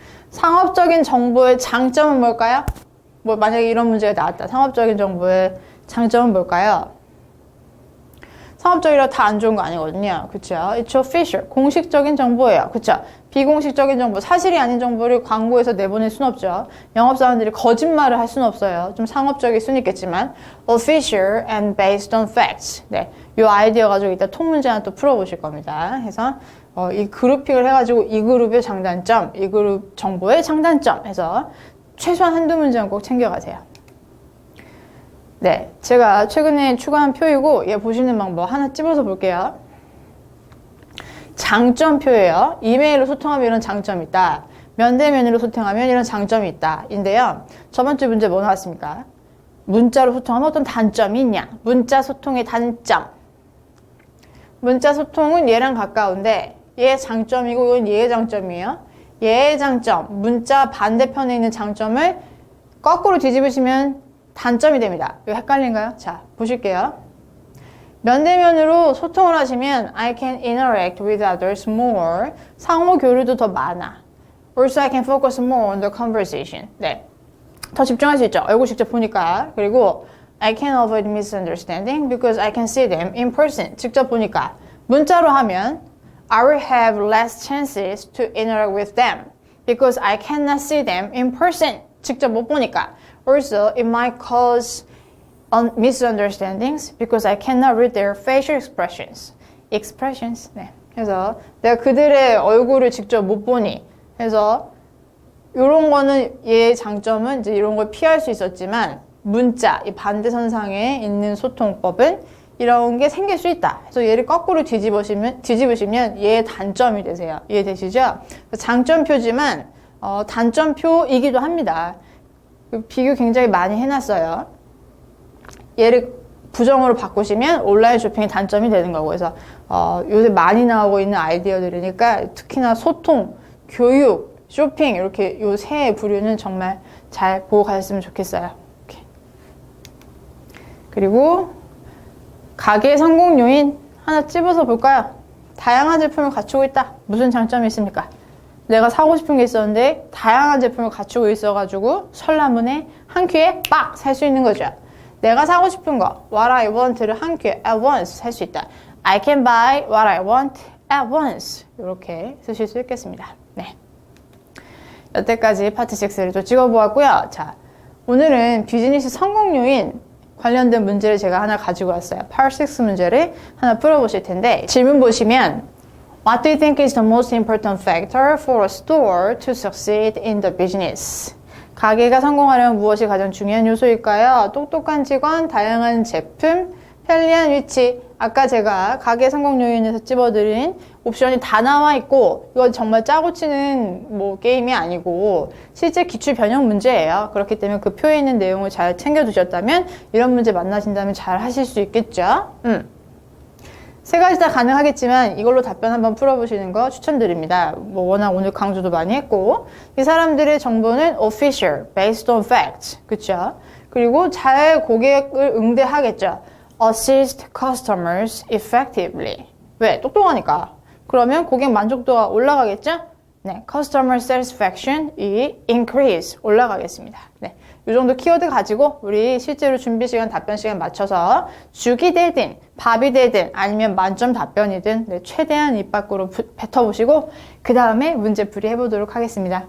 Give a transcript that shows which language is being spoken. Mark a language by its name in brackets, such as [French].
[Korean] 상업적인 정보의 장점은 뭘까요? 뭐 만약에 이런 문제가 나왔다. 상업적인 정보의 장점은 뭘까요? 상업적이라 다 안 좋은 거 아니거든요. 그쵸? [English] It's official. [Korean] 공식적인 정보예요. 그쵸? 비공식적인 정보, 사실이 아닌 정보를 광고에서 내보낼 순 없죠. 영업사원들이 거짓말을 할 수는 없어요. 좀 상업적일 수는 있겠지만 [English] official and based on facts. [Korean] 네, 이 아이디어 가지고 이따 통 문제 하나 또 풀어보실 겁니다. 그래서 이 그룹핑을 해가지고 이 그룹의 장단점, 이 그룹 정보의 장단점 해서 최소한 한두 문제는 꼭 챙겨가세요. 네, 제가 최근에 추가한 표이고 얘 보시는 방법 하나 찝어서 볼게요. 장점표예요. 이메일로 소통하면 이런 장점이 있다. 면대면으로 소통하면 이런 장점이 있다. 인데요. 저번주 문제 뭐 나왔습니까? 문자로 소통하면 어떤 단점이 있냐? 문자 소통의 단점. 문자 소통은 얘랑 가까운데 얘의 장점이고 이건 얘의 장점이에요. 얘의 장점, 문자 반대편에 있는 장점을 거꾸로 뒤집으시면 단점이 됩니다. 이거 헷갈린가요? 자, 보실게요. 면대면으로 소통을 하시면 [English] I can interact with others more. [Korean] 상호 교류도 더 많아. [English] Also, I can focus more on the conversation. [Korean] 네, 더 집중할 수 있죠. 얼굴 직접 보니까. 그리고 [English] I can avoid misunderstanding because I can see them in person. [Korean] 직접 보니까. 문자로 하면 [English] I will have less chances to interact with them because I cannot see them in person. [Korean] 직접 못 보니까. [English] Also, it might cause misunderstandings because I cannot read their facial expressions. expressions. 네. [Korean] 그래서 내가 그들의 얼굴을 직접 못 보니. 그래서 이런 거는 얘의 장점은 이제 이런 걸 피할 수 있었지만 문자, 이 반대선상에 있는 소통법은 이런 게 생길 수 있다. 그래서 얘를 거꾸로 뒤집으시면 얘의 단점이 되세요. 이해되시죠? 장점표지만 단점표이기도 합니다. 비교 굉장히 많이 해놨어요. 얘를 부정으로 바꾸시면 온라인 쇼핑의 단점이 되는 거고. 그래서 요새 많이 나오고 있는 아이디어들이니까 특히나 소통, 교육, 쇼핑 이렇게 요 세 부류는 정말 잘 보고 가셨으면 좋겠어요. 이렇게. 그리고 가게 성공 요인 하나 찝어서 볼까요? 다양한 제품을 갖추고 있다. 무슨 장점이 있습니까? 내가 사고 싶은 게 있었는데 다양한 제품을 갖추고 있어가지고 설라문에 한 큐에 빡 살 수 있는 거죠. 내가 사고 싶은 거 [English] what I want [Korean] 를 한 큐에 [English] at once [Korean] 살 수 있다. [English] I can buy what I want at once. [Korean] 이렇게 쓰실 수 있겠습니다. 네. 여태까지 파트 6를 또 찍어보았고요. 자, 오늘은 비즈니스 성공 요인 관련된 문제를 제가 하나 가지고 왔어요. [English] Part 6 [Korean] 문제를 하나 풀어보실 텐데 질문 보시면 [English] What do you think is the most important factor for a store to succeed in the business? [Korean] 가게가 성공하려면 무엇이 가장 중요한 요소일까요? 똑똑한 직원, 다양한 제품, 편리한 위치. 아까 제가 가게 성공 요인에서 찝어드린 옵션이 다 나와 있고 이건 정말 짜고 치는 뭐 게임이 아니고 실제 기출 변형 문제예요. 그렇기 때문에 그 표에 있는 내용을 잘 챙겨두셨다면 이런 문제 만나신다면 잘 하실 수 있겠죠. 세 가지 다 가능하겠지만 이걸로 답변 한번 풀어보시는 거 추천드립니다. 뭐 워낙 오늘 강조도 많이 했고 이 사람들의 정보는 [English] official, based on facts. [Korean] 그쵸? 그리고 잘 고객을 응대하겠죠. [English] assist customers effectively. [Korean] 왜? 똑똑하니까. 그러면 고객 만족도가 올라가겠죠? 네, customer satisfaction이 increase, 올라가겠습니다. 네, 이 정도 키워드 가지고 우리 실제로 준비 시간, 답변 시간 맞춰서 죽이 되든 밥이 되든 아니면 만점 답변이든 네, 최대한 입 밖으로 뱉어보시고 그 다음에 문제 풀이해보도록 하겠습니다.